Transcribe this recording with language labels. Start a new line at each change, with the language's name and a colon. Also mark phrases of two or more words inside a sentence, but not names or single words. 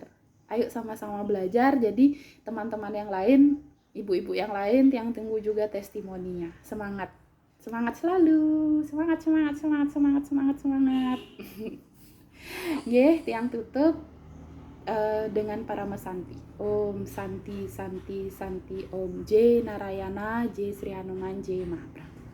Indonesian: Ayo sama-sama belajar. Jadi teman-teman yang lain, ibu-ibu yang lain yang tunggu juga testimoninya. Semangat selalu, semangat. Tiang tutup dengan Paramasanti.
Sanskrit: Om Santi Santi Santi Om J Narayana J Sri Hanuman J Mahaprabhu.